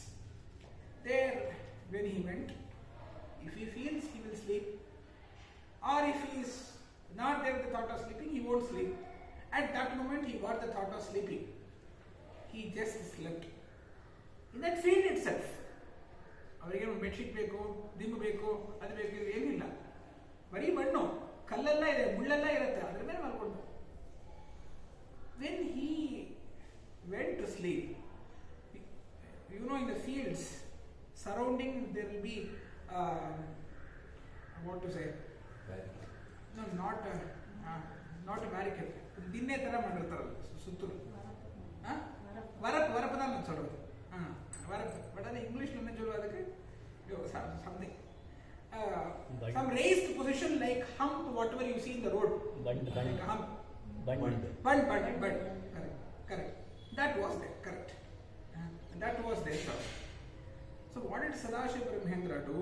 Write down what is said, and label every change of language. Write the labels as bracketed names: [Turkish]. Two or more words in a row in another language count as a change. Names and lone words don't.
[English] There, when he went, if he feels he will sleep, or if he is not there with the thought of sleeping, he won't sleep. At that moment, he got the thought of sleeping. He just slept. In that field itself. [Kannada] ಅವರಿಗೇನು ಬೆಡ್ಶೀಟ್ ಬೇಕು, ದಿಂಬು ಬೇಕು, ಅದು ಬೇಕು, ಏನಿಲ್ಲ. ಬರೀ ಮಣ್ಣು, ಕಲ್ಲೆಲ್ಲ ಇದೆ, ಮುಳ್ಳೆಲ್ಲ ಇರುತ್ತೆ, ಅದ್ರ ಮೇಲೆ ಮಲ್ಕೊಂಡು. [English] When he went to sleep, you know, in the fields surrounding there will be what to say, no, not a barricade, [Kannada] ದಿನ್ನೆ ತರ ಮಾಡಿರ್ತಾರಲ್ಲ ಸುತ್ತಲೂ, [Tamil] ವರಪ್ தான் நான் சொல்றது, [Kannada] ವರಪ್, ಬಟ್ ಅದು ಇಂಗ್ಲಿಷ್ [Tamil] என்ன சொல்லுவா அதுக்கு, [English] something some raised position like hump, whatever you see in the road, like a hump, bund, correct, that was there, correct, that was there. So what did Sadashiva Brahmendra do?